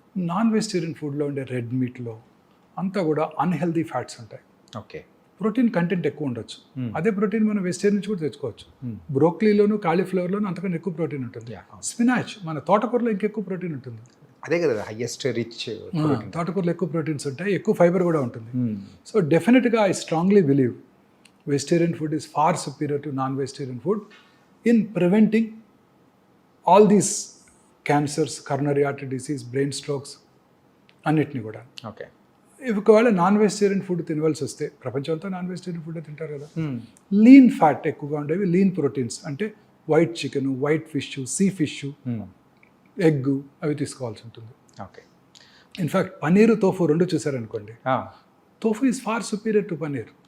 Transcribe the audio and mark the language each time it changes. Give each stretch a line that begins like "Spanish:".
Telugu: Non vegetarian ఫుడ్లో ఉండే red మీట్లో అంతా కూడా అన్హెల్దీ ఫ్యాట్స్ ఉంటాయి. ప్రోటీన్ కంటెంట్ ఎక్కువ ఉండొచ్చు. అదే ప్రోటీన్ మనం వెజిటేరియన్ నుంచి కూడా తెచ్చుకోవచ్చు. బ్రోక్లీలోను కాలీఫ్లవర్లోను అంతకన్నా ఎక్కువ ప్రోటీన్ ఉంటుంది. స్పినాచ్, మన తోటకూరలో ఇంకెక్కువ ప్రోటీన్ ఉంటుంది. అదే కదా హైయెస్ట్ రిచ్. తోటకూరలో ఎక్కువ ప్రోటీన్స్ ఉంటాయి, ఎక్కువ ఫైబర్ కూడా ఉంటుంది.
English: so డెఫినెట్గా I strongly believe vegetarian food is far superior to non-vegetarian food in preventing all these cancers, coronary artery disease, brain strokes
Telugu: అన్నిటిని కూడా. ఒకవేళ నాన్ వెజిటేరియన్ ఫుడ్ తినవలసి వస్తే, ప్రపంచంతో నాన్ వెజిటేరియన్ ఫుడ్ తింటారు కదా, లీన్ ఫ్యాట్ ఎక్కువగా ఉండేవి, లీన్ ప్రోటీన్స్ అంటే white chicken, white fish, sea fish, egg అవి తీసుకోవాల్సి ఉంటుంది. ఓకే.
English: in fact paneer, tofu
Telugu: రెండు చూసారనుకోండి,
English: Tofu is far superior to paneer.